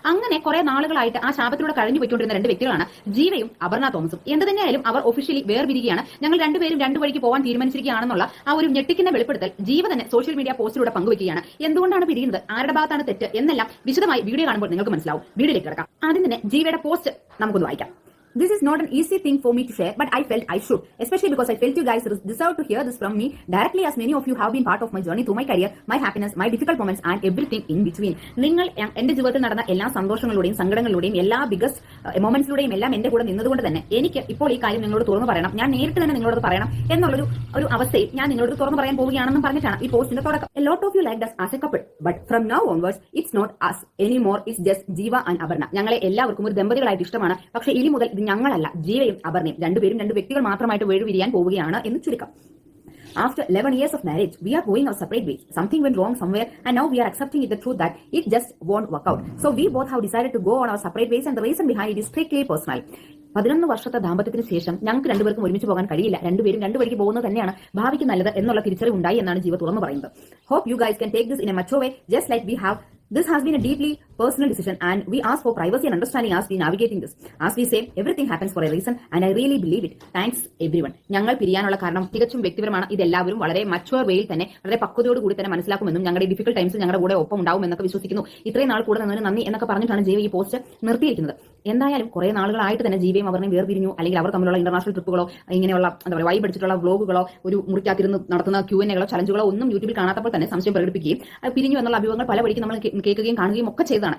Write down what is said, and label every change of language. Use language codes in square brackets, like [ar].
[ml] അങ്ങനെ കുറെ നാളുകളായിട്ട് ആ ശാപത്തിലൂടെ കഴിഞ്ഞു പോയിക്കൊണ്ടിരുന്ന രണ്ട് വ്യക്തികളാണ് ജീവയും അപർണ തോമസും. എന്ത് തന്നെയായാലും അവർ ഒഫീഷ്യലി വേർപിരിക്കുകയാണ്. ഞങ്ങൾ രണ്ടുപേരും രണ്ടു വഴിക്ക് പോകാൻ തീരുമാനിച്ചിരിക്കുകയാണെന്നുള്ള ആ ഒരു ഞെട്ടിക്കുന്ന വെളിപ്പെടുത്തൽ ജീവ തന്നെ സോഷ്യൽ മീഡിയ പോസ്റ്റിലൂടെ പങ്കുവയ്ക്കുകയാണ്. എന്തുകൊണ്ടാണ് പിരിയുന്നത്, ആരുടെ ഭാഗത്താണ് തെറ്റ് എന്നെല്ലാം വിശദമായി വീഡിയോ കാണുമ്പോൾ നിങ്ങൾക്ക് മനസ്സിലാവും. വീഡിയോയിലേക്ക് കിടക്കാം. ആദ്യം തന്നെ ജീവയുടെ പോസ്റ്റ് നമുക്കൊന്ന് വായിക്കാം. [en] This is not an easy thing for me to share, but I felt I should, especially because I felt you guys deserve to hear this from me directly, as many of you have been part of my journey through my career, my happiness, my difficult moments and everything in between. [ml] നിങ്ങൾ എന്റെ ജീവിതത്തിൽ നടന്ന എല്ലാ സന്തോഷങ്ങളിലൂടെയും സങ്കടങ്ങളിലൂടെയും എല്ലാ biggest മൊമെന്റ്സിലൂടെയും എല്ലാം എന്റെ കൂടെ നിന്നതുകൊണ്ട് തന്നെ എനിക്ക് ഇപ്പോൾ ഈ കാര്യം നിങ്ങളോട് തുറന്നു പറയണം, ഞാൻ നേരിട്ട് തന്നെ നിങ്ങളോട് പറയണം എന്നുള്ളൊരു അവസ്ഥയിൽ ഞാൻ നിങ്ങളോട് തുറന്നു പറയാൻ പോവുകയാണെന്നും പറഞ്ഞിട്ടാണ് ഈ പോസ്റ്റിന്റെ തുടക്കം. [en] A lot of you liked us as a couple, but from now onwards it's not us anymore, it's just Jiva and Abarna. [ml] ഞങ്ങളെ എല്ലാവർക്കും ഒരു ദമ്പതികളായിട്ട് ഇഷ്ടമാണ്, പക്ഷേ ഇനി മുതൽ ഇത് ഞങ്ങളല്ല, ജീവയും അപർണയും രണ്ടുപേരും രണ്ട് വ്യക്തികൾ മാത്രമായിട്ട് വേർപിരിയാൻ പോവുകയാണ് എന്ന് ചുരുക്കം. [en] After 11 years of marriage, we are going our separate ways. Something went wrong somewhere, and now we are accepting it, the truth that it just won't work out. So we both have decided to go on our separate ways, and the reason behind it is strictly personal. [ml] 11 വർഷത്തെ ദാമ്പത്യത്തിന് ശേഷം ഞങ്ങൾക്ക് രണ്ടുപേർക്കും ഒരുമിച്ച് പോകാൻ കഴിയില്ല, രണ്ടുപേരും രണ്ടു വഴിക്ക് പോകുന്നത് തന്നെയാണ് ഭാവിക്ക് നല്ലത് എന്നുള്ള തിരിച്ചറിവ് ഉണ്ടായി എന്നാണ് ജീവ തുറന്നു പറയുന്നത്. [en] Hope you guys can take this in a mature way, just like we have. This has been a deeply personal decision, and we ask for privacy and understanding as we navigating this. As we say, everything happens for a reason, and I really believe it. Thanks everyone. [ml] ഞങ്ങൾ പിരിയാനുള്ള കാരണം തികച്ചും വ്യക്തിപരമാണ്. ഇതെല്ലാവരും വളരെ mature വേയിൽ തന്നെ വളരെ പക്വതയോട് കൂടി തന്നെ മനസ്സിലാക്കുമെന്നും ഞങ്ങളുടെ ഡിഫിക്കൽട്ട് ടൈംസ് ഞങ്ങളുടെ കൂടെ ഒപ്പം ഉണ്ടാവും എന്നൊക്കെ വിശ്വസിക്കുന്നു. ഇത്രയും നാൾ കൂടെ നിന്നതിന് നന്ദി എന്നൊക്കെ പറഞ്ഞിട്ടാണ് ജീവ ഈ പോസ്റ്റ് നിർത്തിയിരിക്കുന്നത്. എന്തായാലും കുറെ നാളുകളായിട്ട് തന്നെ ജീവയും അവരെയും വേർപിരിഞ്ഞു, അല്ലെങ്കിൽ അവർ തമ്മിലുള്ള ഇന്റർനാഷണൽ ട്രിപ്പുകളോ ഇങ്ങനെയുള്ള എന്താ പറയുക വൈബ് അടിച്ചിട്ടുള്ള വ്ലോഗുകളോ ഒരു മുറിക്കാത്തിരുന്ന് നടത്തുന്ന Q&Aകളോ ചലഞ്ചുകളോ ഒന്നും യൂട്യൂബിൽ കാണാത്തപ്പോൾ തന്നെ സംശയം പ്രകടിപ്പിക്കുകയും പിരിഞ്ഞു എന്നുള്ള അഭിമുഖങ്ങൾ പല വഴിക്ക് നമ്മൾ കേൾക്കുകയും കാണുകയും ഒക്കെ ചെയ്തതാണ്.